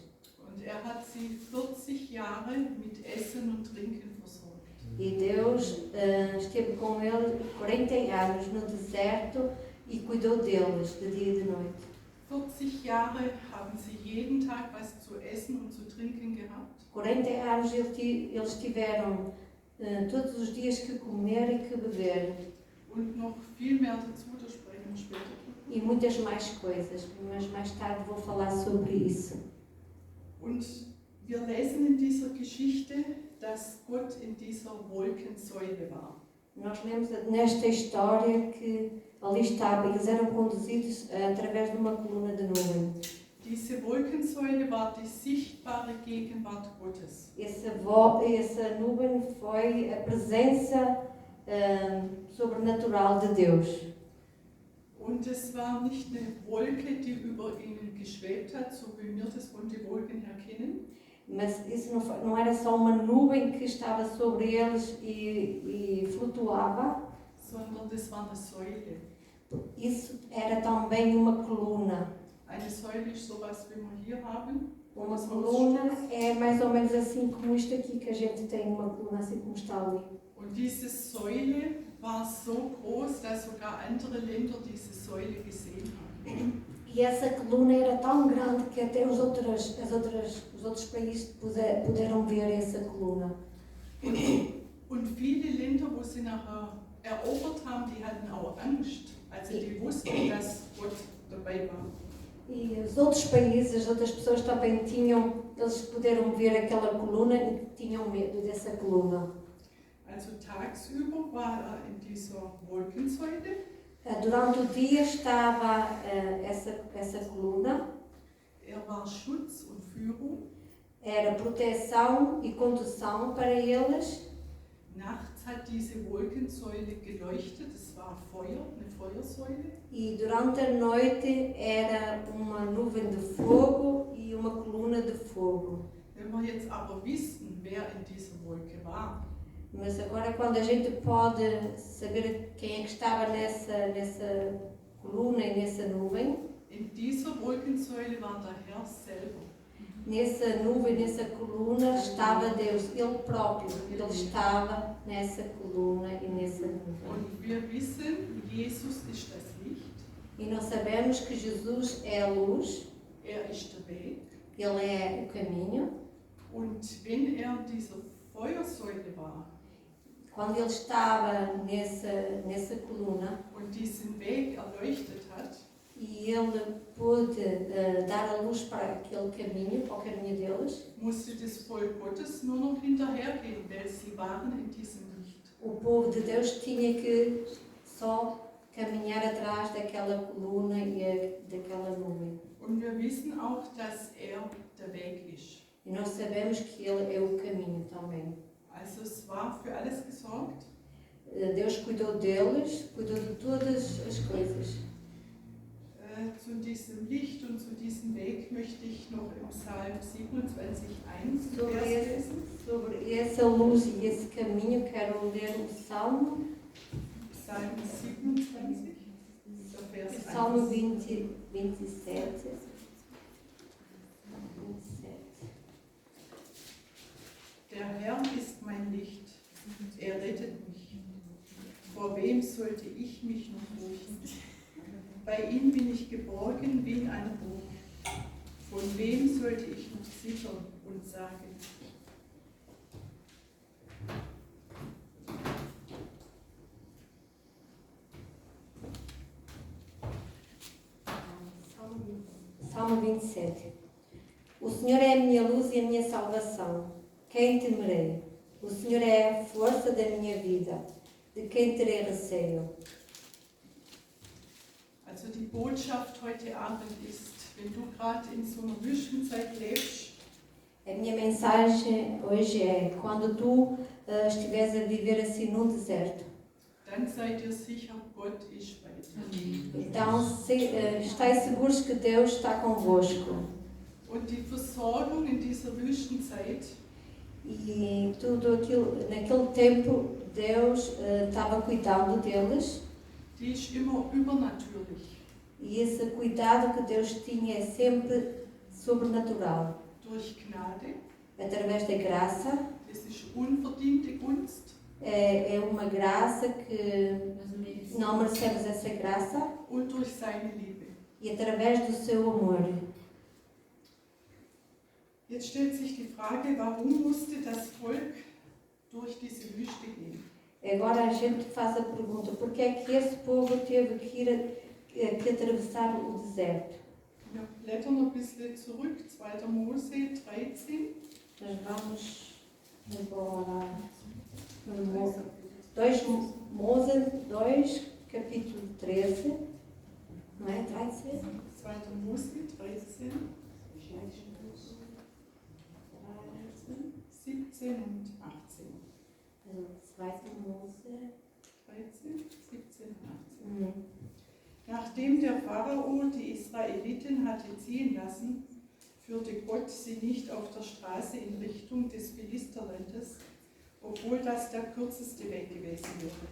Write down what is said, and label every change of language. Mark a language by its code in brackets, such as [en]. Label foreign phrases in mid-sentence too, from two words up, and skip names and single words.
[de] Und hat sie 40 Jahre mit Essen und Trinken versorgt. [pt] E Deus esteve com eles 40 anos no deserto e cuidou deles de dia e de noite. [de] 40 Jahre haben sie jeden Tag was zu essen und zu trinken gehabt. [pt] 40 anos eles tiveram todos os dias que comer e que beber. [de] Und noch viel mehr dazu, da sprechen wir später. [pt] E muitas mais coisas, mas mais tarde vou falar sobre isso. [de] Und wir lesen in dieser Geschichte, dass Gott in dieser Wolkensäule war. [pt] Nós lemos nesta história que ali estava, eles eram conduzidos através de uma coluna de nuvem. [de] Diese Wolkensäule war die sichtbare Gegenwart Gottes. [pt] Essa nuvem foi a presença sobrenatural de Deus. [de] Und es war nicht eine Wolke, die über ihnen geschwebt hat, so wie wir das von den Wolken her kennen. [pt] Mas isso não era só uma nuvem que estava sobre eles e flutuava. [de] Sondern das war eine Säule. [pt] Isso era também uma coluna. [de] Eine Säule ist sowas, wie wir hier haben. [pt] Uma coluna é mais ou menos assim como isto aqui que a gente tem, uma coluna assim como está ali. [de] Und diese Säule war so groß, dass sogar andere Länder diese Säule gesehen haben. [pt] E essa coluna era tão grande que até os outros países puderam ver essa coluna. [de] Und viele Länder, wo sie nachher erobert haben, die hatten auch Angst. Also die wussten, dass Gott dabei war. [pt] E os outros países, as outras pessoas também eles puderam ver aquela coluna e tinham medo dessa coluna. [de] Also tagsüber war er in dieser Wolkensäule. [pt] Durante o dia estava essa coluna, [de] Er war Schutz und Führung. [pt] era proteção e condução para eles. [de] Nachts hat diese Wolkensäule geleuchtet, es war Feuer, eine Feuersäule. [pt] E durante a noite era uma nuvem de fogo e uma coluna de fogo. [de] Wenn wir jetzt aber wissen, wer in dieser Wolke war, [pt] Mas agora, quando a gente pode saber quem é que estava nessa coluna e nessa nuvem, [de] in dieser Wolkensäule war der Herr selber. [pt] nessa nuvem, nessa coluna, estava Deus, Ele próprio. Ele estava nessa coluna e nessa nuvem. [de] Und wir wissen, Jesus ist das Licht, [pt] E nós sabemos que Jesus é a luz, [de] er ist der Weg. [pt] Ele é o caminho. [de] Und wenn er in dieser Feuersäule war [pt] Quando Ele estava nessa coluna [de] und diesen Weg erleuchtet hat, [pt] e Ele pôde dar a luz para aquele caminho, para o caminho deles, [de] musste das Volk Gottes nur noch hinterhergehen, weil sie waren in diesem Licht. [pt] o povo de Deus tinha que só caminhar atrás daquela coluna e daquela nuvem. [de] Und wir wissen auch, dass er der Weg ist. [pt] E nós sabemos que Ele é o caminho também. [de] Also es war für alles gesorgt. [pt] Deus cuidou deles, cuidou de todas as coisas. [de] Zu diesem Licht und zu diesem Weg möchte ich noch im Psalm 27,1 Vers lesen. [pt] Sobre essa luz e esse caminho, quero ler o Salmo, [de] Psalm 27, der Vers [pt] Salmo [de] 1. [pt] 27. [de] Der Herr ist mein Licht, er rettet mich. Vor wem sollte ich mich noch fürchten? Bei ihm bin ich geborgen wie in einer Burg. Von wem sollte ich noch zittern und sagen? [pt] Salmo 27. O Senhor é a minha luz e a minha salvação. Quem temerei? O Senhor é a força da minha vida. De quem terei receio? [de] Also die Botschaft heute Abend ist, wenn du gerade in so einer Wüstenzeit lebst, [pt] A minha mensagem hoje é: quando tu estiveres a viver assim num deserto, [de] dann seid ihr sicher, Gott ist bei dir. [pt] então estáis seguros que Deus está convosco. [de] Und die Versorgung in dieser Wüstenzeit, [pt] E tudo aquilo, naquele tempo, Deus estava cuidando deles. [de] die ist immer übernatürlich. [pt] E esse cuidado que Deus tinha é sempre sobrenatural. [de] Durch Gnade, [pt] Através da graça, [de] das ist unverdiente Gunst, [pt] é uma graça que Nós não merecemos. não merecemos essa graça, [de] und durch seine Liebe. [pt] e através do seu amor. [de] Jetzt stellt sich die Frage, warum musste das Volk durch diese Wüste gehen? [pt] Agora a gente faz a pergunta: por que é que esse povo teve que atravessar o deserto? [de] Wir blättern ein bisschen zurück, 2. Mose 13. [pt] Nós vamos agora no 2 Mose 2, capítulo 13, não é? 13? [de] 2. Mose 13, 17 und 18. Also 2. Mose. 13, 17 und 18. Nachdem der Pharao die Israeliten hatte ziehen lassen, führte Gott sie nicht auf der Straße in Richtung des Philisterlandes, obwohl das der kürzeste Weg gewesen wäre.